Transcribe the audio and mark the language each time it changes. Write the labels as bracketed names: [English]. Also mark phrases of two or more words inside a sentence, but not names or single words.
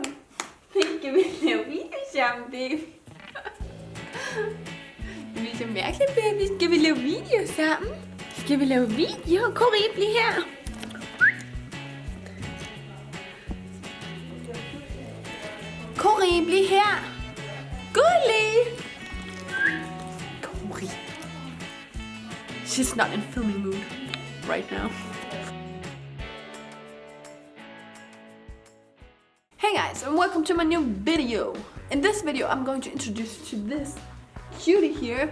[Danish] Skal vi lave video sammen, baby? Det er så mærkeligt, baby. Skal vi lave video sammen? Skal vi lave video? Kori, bliv her. Kori, bliv her. Gullig. Kori. [English] She's not in filming mood right now. Hey guys, and welcome to my new video. In this video, I'm going to introduce you to this cutie here.